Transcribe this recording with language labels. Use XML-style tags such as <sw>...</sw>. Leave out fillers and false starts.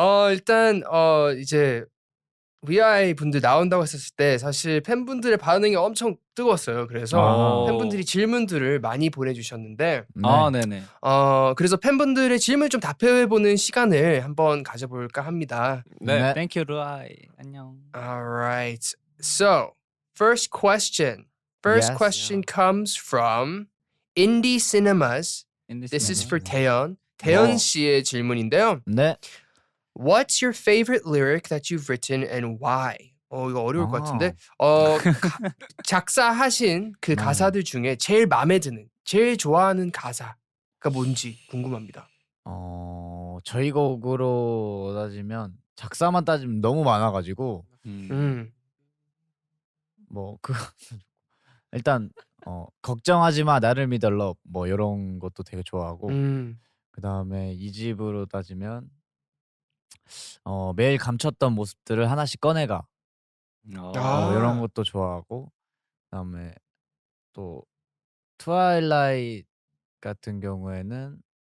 <ko>일단 이제 위아이 분들 나온다고 했었을 때 사실 팬분들의 반응이 엄청 뜨거웠어요. 그래서 팬분들이 질문들을 많이 보내주셨는데 네네. 그래서 팬분들의 질문 좀 답해보는 시간을 한번 가져볼까 합니다. 네.</ko> <en>Thank you, 루아이.</en> <ko>안녕.</ko> <en>Alright. So, first question. First Yes. question comes from Indie Cinemas. This is for 태연.</en> <ko>태연 씨의 질문인데요. 네.</ko> <en>What's your favorite lyric that you've written and why?</en> <ko>이거 어려울 것 같은데. 작사하신 그 가사들 중에 제일 마음에 드는, 제일 좋아하는 가사가 뭔지 궁금합니다. 저희 곡으로 따지면 작사만 따지면 너무 많아가지고 뭐 일단 걱정하지 마 나를 믿어 love 뭐 이런 것도 되게 좋아하고 그 다음에 이 집으로 따지면 매일 감췄던 모습들을 하나씩 꺼내가 이런 것도 좋아하고 그다음에 또 트와일라이트 같은 경우에는</ko>